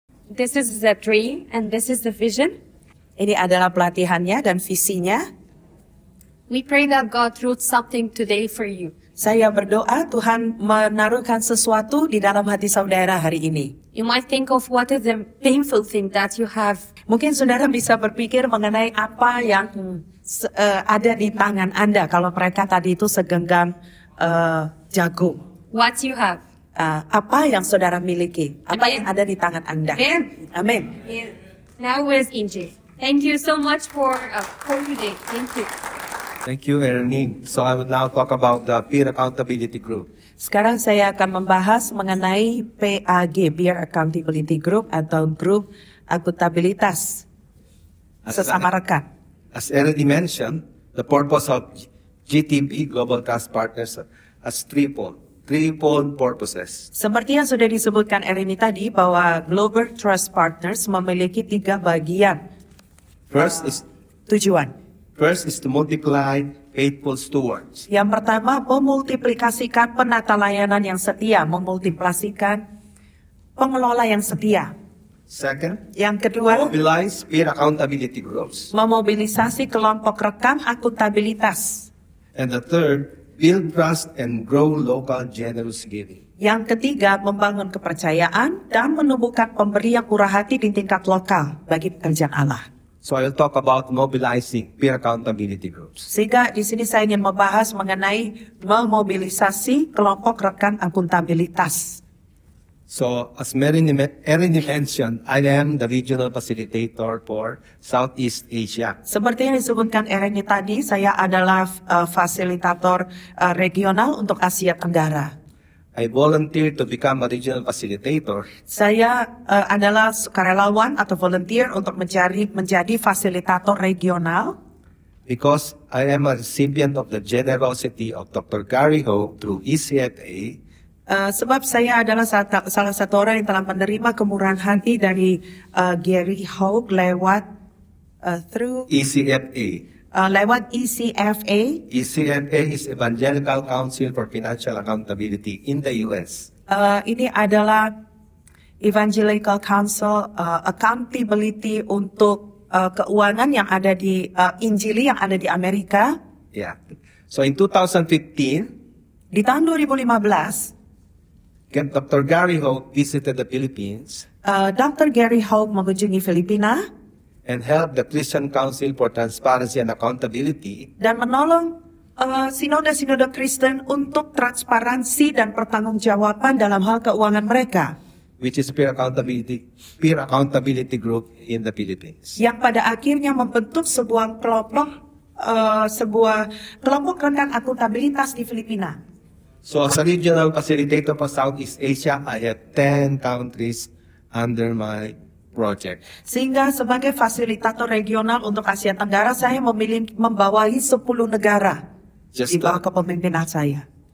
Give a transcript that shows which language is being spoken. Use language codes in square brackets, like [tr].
[en] This is the dream and this is the vision. [id] Ini adalah pelatihannya dan visinya. [en] We pray that God wrote something today for you. [id] Saya berdoa Tuhan menaruhkan sesuatu di dalam hati saudara hari ini. [en] You might think of what is the painful thing that you have. [id] Mungkin saudara bisa berpikir mengenai apa yang ada di tangan Anda kalau mereka tadi itu segenggam jagung. [en] What you have. [id] Apa yang saudara miliki? Apa yang ada di tangan Anda? Amin. [en] Now where's Injil? Thank you so much for today. Thank you. Thank you, Ernie. So I will now talk about the Peer Accountability Group. [id] Sekarang saya akan membahas mengenai PAG, Peer Accountability Group atau grup akuntabilitas sesama rekan. [en] As Ernie mentioned, the purpose of GTP, Global Trust Partners, has threefold purposes. [id] Seperti yang sudah disebutkan Ernie tadi bahwa Global Trust Partners memiliki 3 bagian. [en] First is [id] tujuan. [en] First is to multiply faithful stewards. [id] Yang pertama, memultiplikasikan penata layanan yang setia, memultiplikasikan pengelola yang setia. [en] Second, [id] yang kedua, [en] mobilize peer accountability groups. [id] Memobilisasi kelompok rekan akuntabilitas. [en] And the third, build trust and grow local generous giving. [id] Yang ketiga, membangun kepercayaan dan menumbuhkan pemberian murah hati di tingkat lokal bagi pekerjaan Allah. [en] So I will talk about mobilizing peer accountability groups. [id] Sehingga di sini saya ingin membahas mengenai memobilisasi kelompok rekan akuntabilitas. [en] So as Erin mentioned, I am the regional facilitator for Southeast Asia. [id] Seperti yang disebutkan Erin tadi, saya adalah fasilitator regional untuk Asia Tenggara. [en] I volunteered to become a regional facilitator. [id] Saya adalah sukarelawan atau volunteer untuk menjadi fasilitator regional. [en] Because I am a recipient of the generosity of Dr. Gary Ho through ECFA. [id] Sebab saya adalah salah satu orang yang telah menerima kemurahan hati dari Gary Ho lewat through [en] ECFA. [id] Lewat ECFA. [en] ECFA is Evangelical Council for Financial Accountability in the US. [id] Ini adalah Evangelical Council Accountability untuk keuangan yang ada di Injili yang ada di Amerika. [en] Yeah. So in 2015, [id] di tahun 2015, [en] Dr. Gary Ho visited the Philippines. [id] Dr. Gary Ho mengunjungi Filipina. [en] And help the Christian Council for Transparency and Accountability. [id] Dan menolong sinode-sinode Kristen untuk transparansi dan pertanggungjawaban dalam hal keuangan mereka. [en] Which is peer accountability group in the Philippines. [id] Yang pada akhirnya membentuk sebuah kelompok rekan akuntabilitas di Filipina. [en] So as a regional facilitator for Southeast Asia, I have 10 countries under my project. [id] Sehingga sebagai fasilitator regional untuk Asia Tenggara, saya membawahi 10 negara di bawah kepemimpinan saya.